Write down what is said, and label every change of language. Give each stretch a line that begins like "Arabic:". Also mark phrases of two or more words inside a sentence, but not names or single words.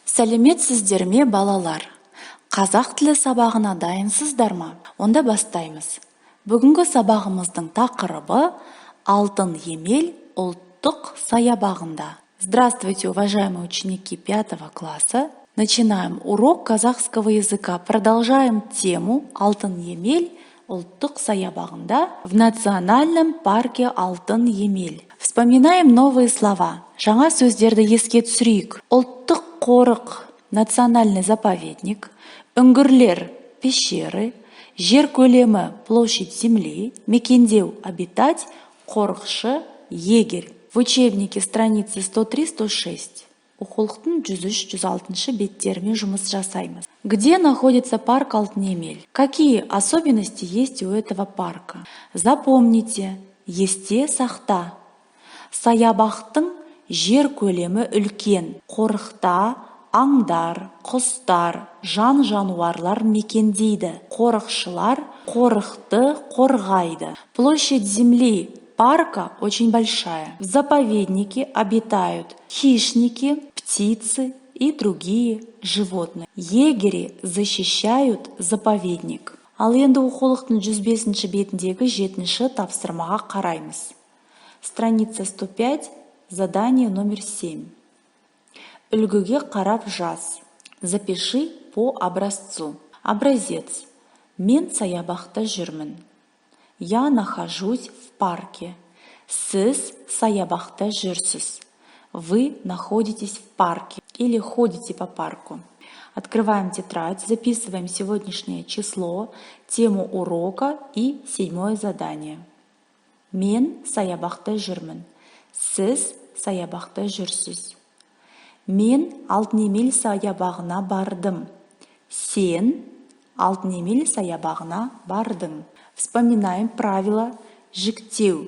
Kazakh: Сәлеметсіздер ме, балалар? Қазақ тілі сабағына дайынсыздар ма? Онда бастаймыз. Бүгінгі сабағымыздың тақырыбы «Алтын емел ұлттық саябағында».
Russian: Здравствуйте, уважаемые ученики 5 класса. Начинаем урок казахского языка. Продолжаем тему «Алтын емел ұлттық саябағында» в национальном парке Алтын емел. Вспоминаем новые слова.
Kazakh: Жаңа сөздерді еске түсірейік. Ұлттық қорық,
Russian: национальный заповедник,
Kazakh: үңгірлер, пещеры, жер көлемі,
Russian: площадь земли, мекендеу, обитать, қорықшы, егерь. В учебнике страницы 103-106.
Kazakh: Оқулықтың 103-106 беттерімен жұмыс жасаймыз.
Russian: Где находится парк Алтын емел? Какие особенности есть у этого парка? Запомните,
Kazakh: есте сақта. Саябақтың жер көлемі үлкен. Қорықта аңдар, құстар, жан-жануарлар мекендейді. Қорықшылар қорықты қорғайды.
Russian: Площадь земли парка очень большая. В заповеднике обитают хищники, птицы и другие животные. Егери защищают заповедник.
Kazakh: Ал енді оқулықтың 105 бетіндегі 7 тапсырмаға қараймыз.
Russian: Страница 105, задание номер 7.
Kazakh: Үлгіге қарап жаз.
Russian: Запиши по образцу. Образец.
Kazakh: Мен саябақта жүрмін.
Russian: Я нахожусь в парке.
Kazakh: Сіз саябақта жүрсіз.
Russian: Вы находитесь в парке или ходите по парку. Открываем тетрадь, записываем сегодняшнее число, тему урока и 7 задание.
Kazakh: Мен саябақта жүрмін. Сіз саябақта жүрсіз. Мен Алтын емел саябағына бардым. Сен Алтын емел саябағына бардың.
Russian: Вспоминаем правила жіктеу.